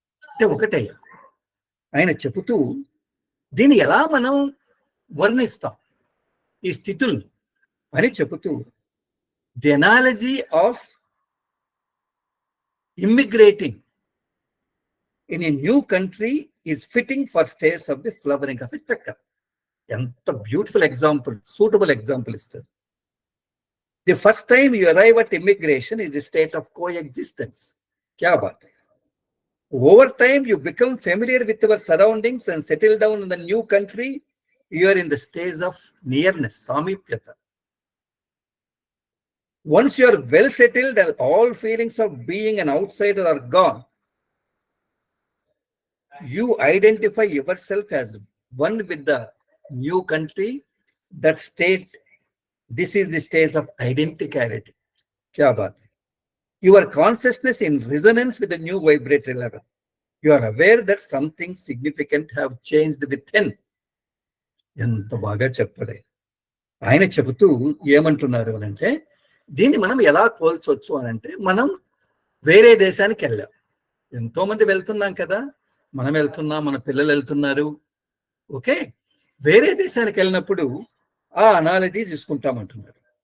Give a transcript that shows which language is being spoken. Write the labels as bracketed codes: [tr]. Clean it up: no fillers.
[te] అంటే ఒకటే ఆయన చెబుతూ, దీన్ని ఎలా మనం వర్ణిస్తాం ఈ స్థితుల్ని అని చెబుతూ, [en] The analogy of immigrating in a new country is fitting for stage of the flowering of a chakra. [te] ఎంత బ్యూటిఫుల్ ఎగ్జాంపుల్, సూటబుల్ ఎగ్జాంపుల్ ఇస్తారు. [en] The first time you arrive at immigration is a state of coexistence. [hi] క్యా bath high. [en] Over time, you become familiar with your surroundings and settle down in the new country. You are in the stage of nearness, samipyata. Once you are well settled, all feelings of being an outsider are gone. You identify yourself as one with the new country. That state, this is the stage of identicality. [hi] Kya baat hai? [en] Your consciousness in resonance with the new vibratory level. You are aware that something significant have changed within. [te] ఎంత బాగా చెప్పాడు ఆయన. చెబుతూ ఏమంటున్నారు అని అంటే, దీన్ని మనం ఎలా పోల్చొచ్చు అని అంటే, మనం వేరే దేశానికి వెళ్ళాం. ఎంతో మంది వెళ్తున్నాం కదా, మనం వెళ్తున్నాం, మన పిల్లలు వెళ్తున్నారు. ఓకే, వేరే దేశానికి వెళ్ళినప్పుడు ఆ అనాలజీ తీసుకుంటామంటున్నారు.